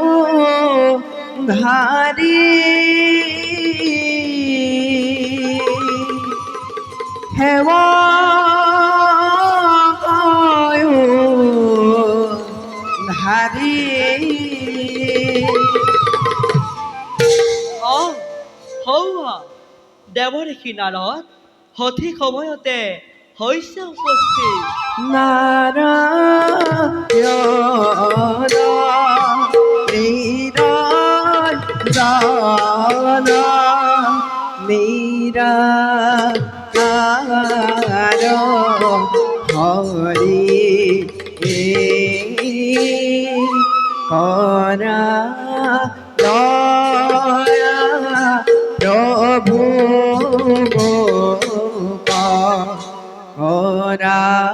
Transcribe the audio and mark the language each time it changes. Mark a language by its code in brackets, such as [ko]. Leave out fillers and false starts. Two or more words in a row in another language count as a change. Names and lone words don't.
[as] ধারি হেব কয় ধারি হৌৱা দেৱৰ্ষি নাৰদ সঠিক সময়তে হৈছে উপস্থিত। নারায়ণ নিরঞ্জন নিরাকার হরি করা দয়া প্রভু করা